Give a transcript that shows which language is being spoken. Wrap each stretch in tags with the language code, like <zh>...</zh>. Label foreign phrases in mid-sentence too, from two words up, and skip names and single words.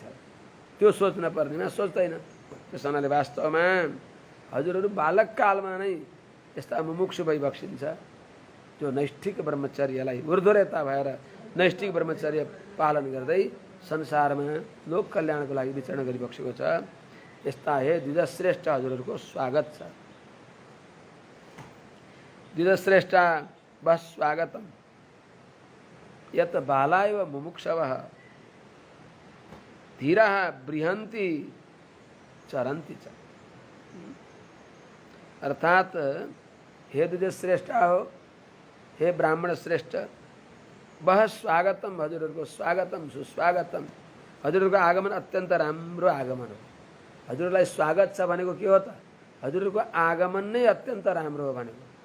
<ne>त्यो सोच्न पर्नेमा सोच्दैन। त्यस हुनाले वास्तवमा हजुरहरू बालककालमा नै यस्ता मुमुक्षु भइबक्सिन्छ जो नैष्ठिक ब्रह्मचर्यलाई ऊर्ध्वरेता भएर नैष्ठिक ब्रह्मचर्य पालन गर्दै संसारमा लोक कल्याणको लागि विचरण गरिबक्सेको छ। यस्ता हे द्विजश्रेष्ठ हजुरहरूको स्वागत छ।</ne> <sa>द्विजश्रेष्ठ बस स्वागतम यत बालाय व मुमुक्षवः धीरः बृहन्ति चरन्ति च।</sa> <ne>अर्थात हे द्विजश्रेष्ठ हो, हे ब्राह्मण श्रेष्ठ, वह स्वागतम हजुरहरूको स्वागतम सुस्वागतम। हजुरहरूको आगमन अत्यन्त राम्रो आगमन हो। हजुरहरूलाई स्वागत छ भनेको के हो त? हजुरहरूको आगमन नै अत्यन्त राम्रो हो भनेको।</ne>